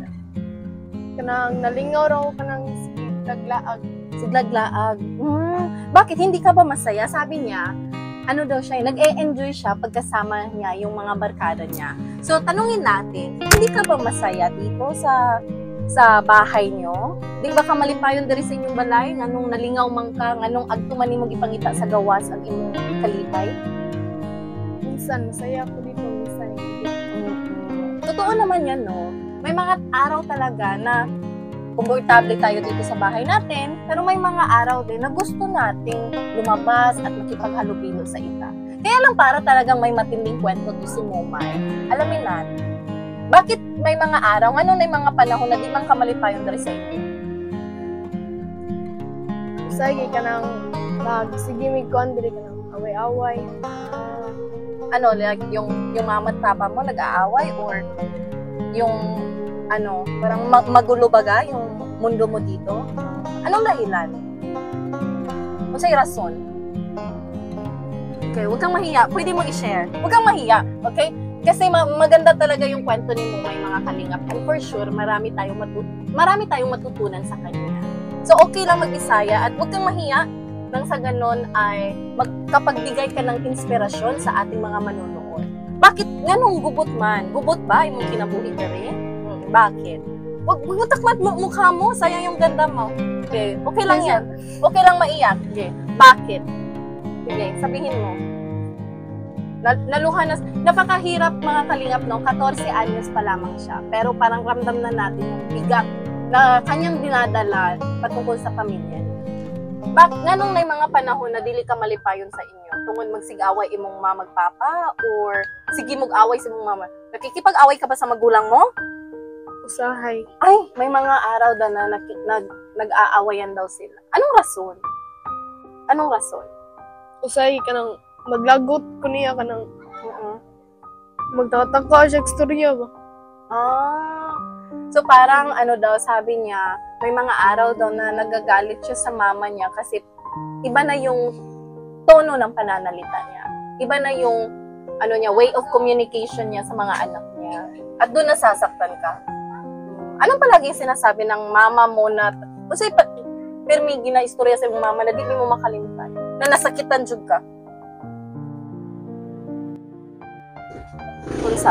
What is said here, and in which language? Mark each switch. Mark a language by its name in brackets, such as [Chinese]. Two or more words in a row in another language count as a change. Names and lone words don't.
[Cebuano] Kanang nalingaw raw ka ng siglaag. [Filipino] Siglaag. Bakit? Hindi ka ba masaya? Sabi niya, nag-e-enjoy siya pagkasama niya yung mga barkada niya. So, tanungin natin, hindi ka ba masaya dito sa bahay niyo? [Cebuano] Di ba ka malipayon diri sa inyong balay? Nganong nalingaw man ka? Nganong agtuman nimong ipangita sa gawas ang imong kalipay? [Filipino] Minsan, masaya ako dito. Minsan, hindi. Totoo naman yan, no? May mga araw talaga na komportable tayo dito sa bahay natin, pero may mga araw din na gusto nating lumabas at makipaghalubilo sa iba. Kaya lang para talagang may matinding kwento to si Momay. Alamin natin, bakit may mga araw, ano na yung mga panahon na [Cebuano] di man kamalipayon dari sa inyo? Sige ka nang magsigimig ko, andiri ka nang away-away. [Filipino] Like yung mama at papa mo nag-aaway or yung parang magulo baga yung mundo mo dito? Anong dahilan? O [Cebuano] sa'y rason? [Filipino] Okay, huwag kang mahiya. Pwede mo i-share. Huwag kang mahiya, okay? Kasi maganda talaga yung kwento ni Momay, mga kalingap. [English] And for sure, [Filipino] marami tayong matutunan sa kanya. So, okay lang mag-Bisaya at huwag kang mahiya nang sa ganon ay magkapagbigay ka ng inspirasyon sa ating mga manunood. [Cebuano] Bakit? Ganong gubot man? Gubot ba? Yung kinabuhi ka rin? [Filipino] Bakit? Huwag takmat mukha mo. Sayang yung ganda mo. Okay. Okay lang yan. Okay lang maiyak. Okay. Bakit? Sige, sabihin mo. Naluha na. Napakahirap mga kalingap, no? 14 anyos pa lamang siya. Pero parang ramdam na natin yung bigat na kanyang dinadala patungkol sa pamilya niya. [Cebuano] Ganong na yung mga panahon na dili ka malipayon sa inyo? Tungod magsig-away imong mama magpapa or sige mag-away sa imong mama? [Filipino] Nakikipag-away ka ba sa magulang mo? [Cebuano] Usahay. [Filipino] Ay, may mga araw daw na nag-aawayan daw sila. Anong rason? Anong rason? [Cebuano] Usahay ka nang maglagot ko niya ka nang magtataka siya ekstorya ba? [Filipino] So parang sabi niya, may mga araw daw na nagagalit siya sa mama niya kasi iba na yung tono ng pananalita niya. Iba na yung [English] way of communication [Filipino] niya sa mga anak niya. At doon nasasaktan ka. Anong palagi sinasabi ng mama mo na kasi [Cebuano] permigi na istorya sa mama [Filipino] na di mo makalimutan? [Cebuano] Na nasakitan jud ka? unsa?